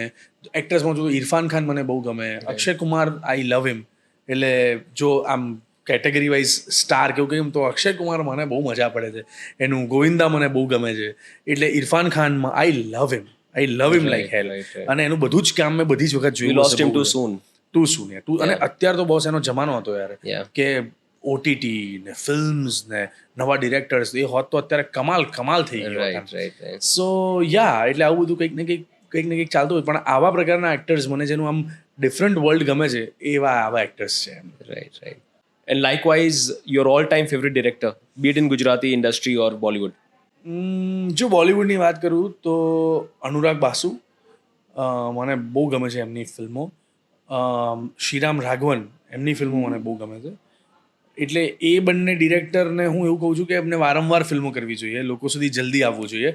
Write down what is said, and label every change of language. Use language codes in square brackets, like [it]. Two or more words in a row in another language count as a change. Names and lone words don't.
[gu] એક્ટર્સમાં જો ઇરફાન ખાન મને બહુ ગમે, અક્ષય કુમાર [en] I love him. [gu] એટલે જો આમ [en] category wise [gu] સ્ટાર કેવું કેમ તો અક્ષય કુમાર મને બહુ મજા પડે છે. એનું ગોવિંદા મને બહુ ગમે છે. એટલે ઇરફાન ખાનમાં [en] I love him like hell. [gu] અને એનું બધું જ કામ મેં બધી જ વખત [en] We [gu] જોયું. [en] lost him too soon. too soon [gu] યાર. અને અત્યારે તો બહુ એનો જમાનો હતો યાર [en] Yeah. [gu] કે ઓટીટી ને ફિલ્મ્સ ને નવા ડિરેક્ટર્સ એ હોત તો અત્યારે કમાલ થઈ ગયો. [en] Right. so ya [gu] એટલે આવું બધું કંઈક ને કંઈક ચાલતું હોય. પણ આવા પ્રકારના એક્ટર્સ મને જેનું આમ [en] different world [gu] ગમે છે આવા એક્ટર્સ છે એમ. [en] Right. And likewise, your all-time favorite director, be it in Gujarati industry or Bollywood. [gu] જો બોલિવૂડની વાત કરું તો અનુરાગ બાસુ મને બહુ ગમે છે એમની ફિલ્મો. શ્રીરામ રાઘવન એમની ફિલ્મો મને બહુ ગમે છે. એટલે એ બંને ડિરેક્ટરને હું એવું કહું છું કે એમને વારંવાર ફિલ્મો કરવી જોઈએ, લોકો સુધી જલ્દી આવવું જોઈએ.